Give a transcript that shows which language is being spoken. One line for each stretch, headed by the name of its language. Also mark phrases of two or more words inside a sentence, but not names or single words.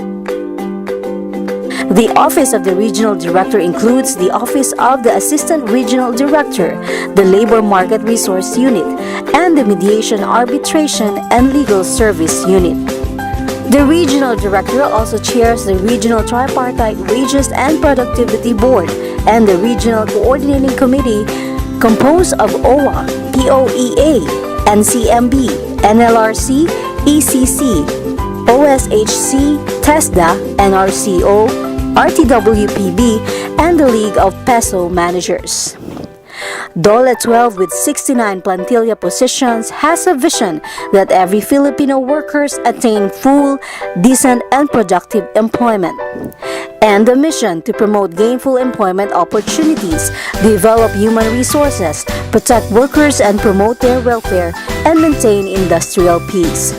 English: The Office of the Regional Director includes the Office of the Assistant Regional Director, the Labor Market Resource Unit, and the Mediation, Arbitration, and Legal Service Unit. The Regional Director also chairs the Regional Tripartite Wages and Productivity Board and the Regional Coordinating Committee composed of OWA, POEA, NCMB, NLRC, ECC, OSHC, TESDA, NRCO, RTWPB, and the League of PESO Managers. Dole 12, with 69 plantilla positions, has a vision that every Filipino workers attain full, decent, and productive employment, and the mission to promote gainful employment opportunities, develop human resources, protect workers and promote their welfare, and maintain industrial peace.